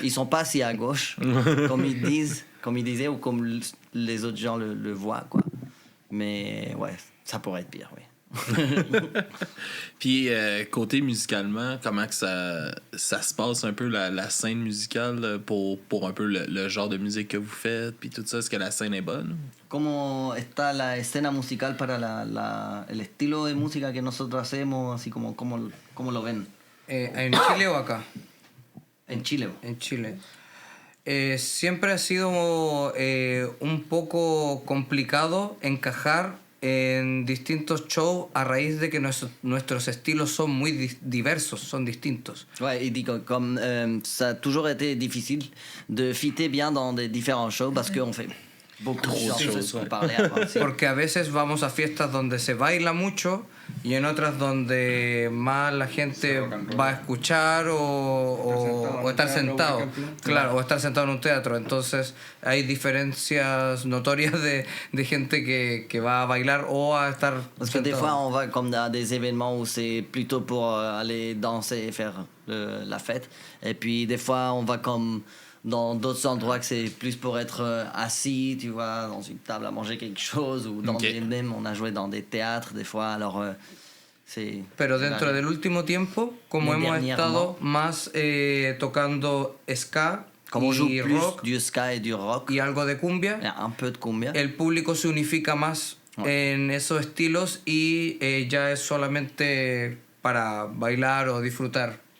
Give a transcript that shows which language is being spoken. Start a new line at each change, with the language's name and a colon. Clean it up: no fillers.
French: Ils sont pas si à gauche comme ils disaient ou comme les autres gens le voient, quoi. Mais ouais, ça pourrait être pire, oui. Puis côté musicalement, comment que ça se passe un peu la scène musicale pour un peu le genre de musique que vous faites puis tout ça, est-ce que la scène est bonne?
Spanish: ¿Cómo está la escena musical para el estilo de música que nosotros hacemos, así como cómo lo ven? ¿En Chile o acá? En Chile. En Chile. Siempre ha sido un poco complicado encajar en distintos shows a raíz de que nuestros estilos son muy diversos, son distintos.
French: Ouais, il dit que comme ça a toujours été difficile de fitter bien dans des différents shows parce qu'on fait beaucoup de choses pour parler avant.
Spanish: Porque a veces vamos a fiestas donde se baila mucho y en otras donde más la gente va a escuchar o estar sentado. Claro, o estar sentado en un teatro. Entonces hay diferencias notorias de gente que va a bailar o a estar
French: Parce que des fois, on va comme à des événements où c'est plutôt pour aller danser et faire la fête. Et puis des fois, on va comme dans d'autres endroits que c'est plus pour être assis, tu vois, dans une table à manger quelque chose, ou dans même on a joué dans des théâtres des fois, alors c'est...
Spanish: Pero dentro del último tiempo, como hemos estado más tocando ska Como y rock,
French: du ska et du rock,
Spanish: y algo de cumbia,
French: un peu de cumbia,
Spanish: el público se unifica más en esos estilos y ya es solamente para bailar o disfrutar.